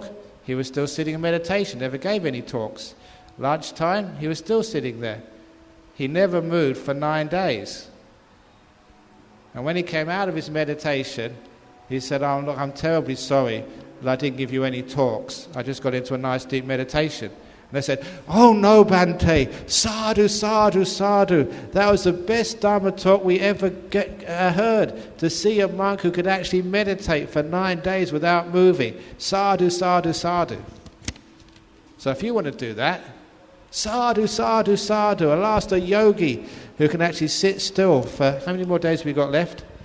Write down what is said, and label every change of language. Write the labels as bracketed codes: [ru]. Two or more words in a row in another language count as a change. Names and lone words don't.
[en] He was still sitting in meditation, never gave any talks. Lunchtime, he was still sitting there. He never moved for 9 days. And when he came out of his meditation, he said, "Oh, look, I'm terribly sorry that I didn't give you any talks. I just got into a nice deep meditation." And they said, "Oh no, [pi] Bhante, sadhu, sadhu, sadhu. [en] That was the best Dharma talk we ever heard, to see a monk who could actually meditate for 9 days without moving. [pi] Sadhu, sadhu, sadhu." [en] So if you want to do that, [pi] sadhu, sadhu, sadhu. [en] At last a yogi who can actually sit still for, how many more days have we got left?